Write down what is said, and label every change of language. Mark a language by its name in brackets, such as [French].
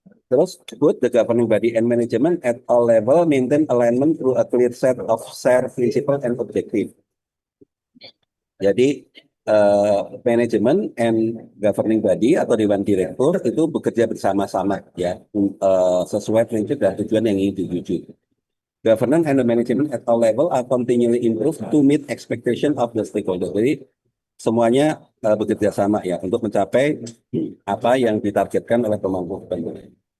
[Indonesian] Terus [English] good the governing body and management at all level maintain alignment through a clear set of shared principle and objective. [Indonesian] Jadi manajemen and governing body atau dewan direktur itu bekerja bersama-sama ya sesuai prinsip dan tujuan yang ingin dituju. [English] Governance and the management at all level are continually improved to meet expectation of the stakeholder. [Indonesian] Jadi semuanya bekerja sama ya untuk mencapai apa yang ditargetkan oleh pemangku kepentingan.